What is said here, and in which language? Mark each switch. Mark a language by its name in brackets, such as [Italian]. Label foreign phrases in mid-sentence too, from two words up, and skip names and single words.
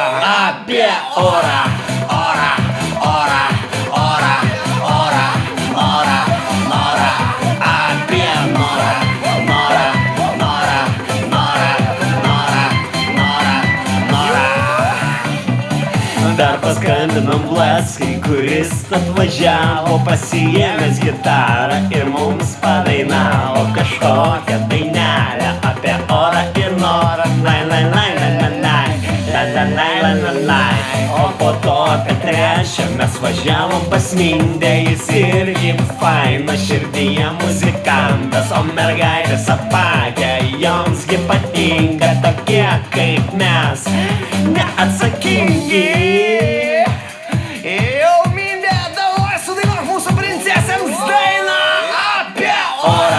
[Lithuanian] Apie orą, orą, orą, orą, orą, norą, norą, apie norą, norą, norą, norą, norą, norą, norą. Dar paskambinom Vlaskai, kuris atvažiavo pasiėmęs gitarą ir mums padainavo kažkokią dainelę apie orą ir norą. Nai, nai, nai, nai, nai, nai, nai, nai, nai, nai, nai. O po to apie trečią mes važiavom pas Mindę, jis irgi fainas, širdyje muzikantas, o mergaitės apakė, joms gi patinka tokie kaip mes, neatsakingi. Jau Mindė, davai sudainuok mūsų princesėms dainą apie orą.